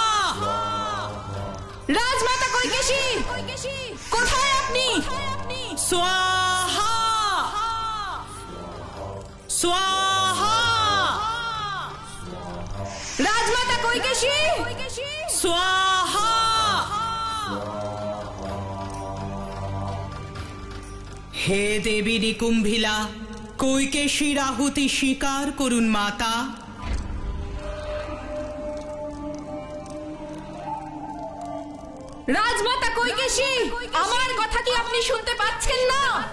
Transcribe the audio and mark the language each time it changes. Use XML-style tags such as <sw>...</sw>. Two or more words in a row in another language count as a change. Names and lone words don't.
<bn>राजमाता कोइकेशी কোথায় আপনি?</bn> <sa>स्वाहा स्वाहा। राजमाता कोइकेशी स्वाहा।</sa> <bn>হে দেবী নিকুম্ভিলা, কৈকেশীর আহুতি স্বীকার করুন মাতা। রাজমাতা কৈকেশী, আমার কথা কি আপনি শুনতে পাচ্ছেন না?</bn>